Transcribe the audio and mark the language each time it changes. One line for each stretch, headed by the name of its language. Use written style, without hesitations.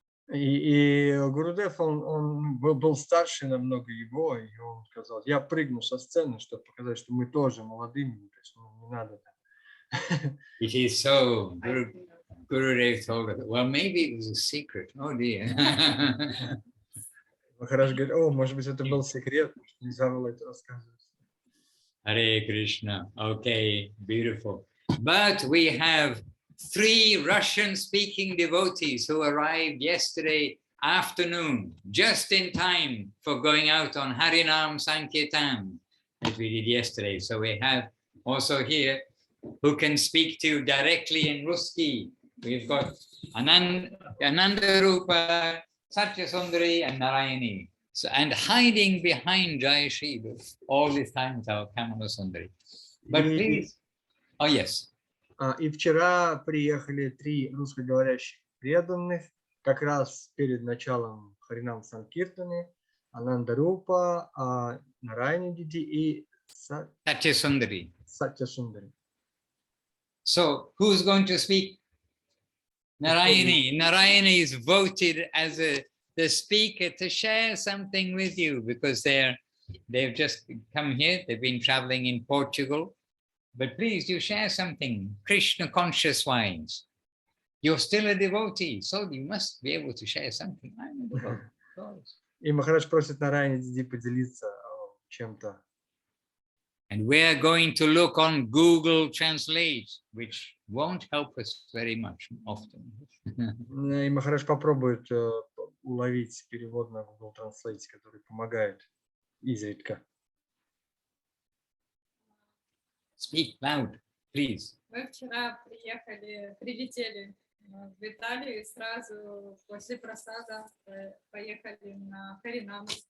Russian: И Гурудев, он был старше намного его, и он сказал, я прыгну со сцены, чтобы показать, что мы тоже молодыми, то есть не надо.
English: It is so. Gurudev told us, well, maybe it was a secret. Oh dear.
Russian: Махарадж говорит, о, может быть, это был секрет, нельзя было это рассказывать.
English: Hare Krishna. Okay, beautiful. But we have 3 Russian-speaking devotees who arrived yesterday afternoon, just in time for going out on Harinam Sankirtan that we did yesterday. So we have also here who can speak to you directly in Ruski. We've got Ananda Rupa, Satyasundari, and Narayani. So, and hiding behind Jai Shri all this time is our Kamala Sundari. But please, oh yes.
Russian: И вчера приехали 3 русскоговорящих преданных, как раз перед началом Харинам Санкиртаны, Ананда Рупа, Нарайани Диди и
English: Satyasundari.
Russian: Сатьясундари.
English: So who's going to speak? Narayani. Narayani is voted as the speaker to share something with you because they've just come here. They've been traveling in Portugal. But please, you share something Krishna conscious wise. You're still a devotee, so you must be able to share something. I'm a devotee, of course.
Russian: И Махарадж просит Нарайани Диди поделиться чем-то.
English: And we're going to look on Google Translate, which won't help us very much often.
Russian: И Махарадж попробует уловить перевод на Google Translate, который помогает изредка.
English: Speak loud, please.
Russian: Мы вчера прилетели в Италию и сразу после просада поехали на Харинам.